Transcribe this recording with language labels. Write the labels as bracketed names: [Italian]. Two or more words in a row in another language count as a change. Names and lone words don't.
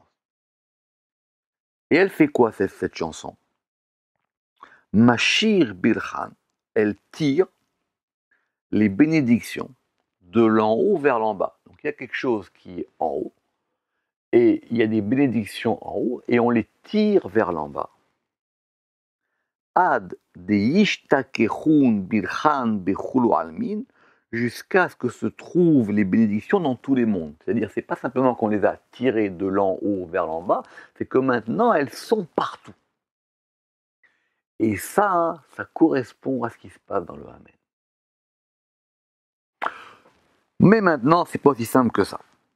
[French] Et elle fait quoi cette chanson? [Aramaic] משיך ברכאן, [French] elle tire les bénédictions de l'en haut vers l'en bas. Donc il y a quelque chose qui est en haut, et il y a des bénédictions en haut, et on les tire vers l'en bas. [Aramaic] עד דישתכחון ברכאן בכולהו עלמין, [French] jusqu'à ce que se trouvent les bénédictions dans tous les mondes. C'est-à-dire, c'est pas simplement qu'on les a tirées de l'en haut vers l'en bas, c'est que maintenant elles sont partout. Et ça correspond à ce qui se passe dans le Amen. Mais maintenant, c'est pas aussi simple que ça.